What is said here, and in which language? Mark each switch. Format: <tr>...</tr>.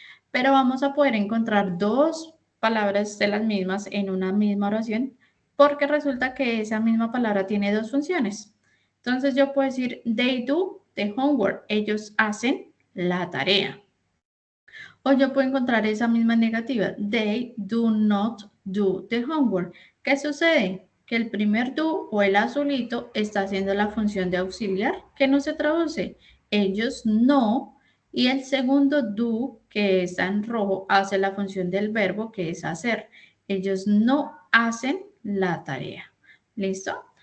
<es>Pero vamos a poder encontrar dos palabras de las mismas en una misma oración. Porque resulta que esa misma palabra tiene dos funciones. Entonces yo puedo decir,</es> <en>they do the homework.</en> <es>Ellos hacen la tarea. O yo puedo encontrar esa misma negativa.</es> <en>They do not do the homework.</en> <es>¿Qué sucede? Que el primer do o el azulito está haciendo la función de auxiliar, que no se traduce. Ellos no. Y el segundo do, que está en rojo, hace la función del verbo, que es hacer. Ellos no hacen la tarea. ¿Listo?</es>